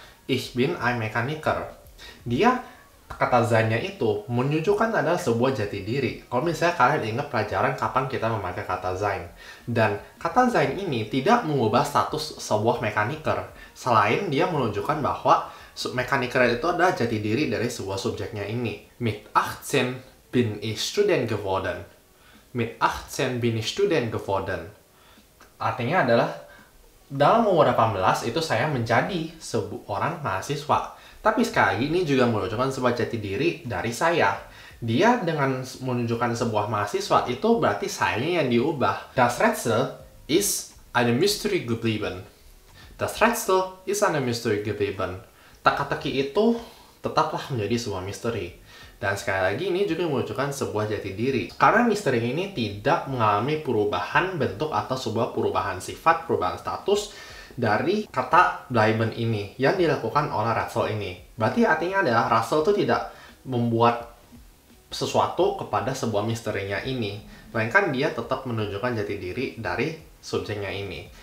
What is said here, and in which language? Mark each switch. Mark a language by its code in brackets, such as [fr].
[de] Ich bin ein Mechaniker. [id] Dia, kata sein-nya itu menunjukkan adalah sebuah jati diri. Kalau misalnya kalian ingat pelajaran kapan kita memakai kata sein. Dan kata sein ini tidak mengubah status sebuah mekaniker. Selain dia menunjukkan bahwa mekaniker itu adalah jati diri dari sebuah subjeknya ini. [de] Mit 18 bin ich Student geworden. Mit 18 bin ich Student geworden. [id] Artinya adalah dalam umur 18 itu saya menjadi seorang mahasiswa. Tapi sekali lagi ini juga menunjukkan sebuah jati diri dari saya. Dia dengan menunjukkan sebuah mahasiswa itu berarti sayanya yang diubah. [de] Das Rätsel ist eine Mystery geblieben. Das Rätsel ist eine Mystery geblieben. [id] Teka-teki itu tetaplah menjadi sebuah misteri. Dan sekali lagi ini juga menunjukkan sebuah jati diri. Karena misteri ini tidak mengalami perubahan bentuk atau sebuah perubahan sifat, perubahan status dari kata bleiben ini yang dilakukan oleh Rätsel ini. Berarti artinya adalah Rätsel itu tidak membuat sesuatu kepada sebuah misterinya ini, melainkan dia tetap menunjukkan jati diri dari subjeknya ini.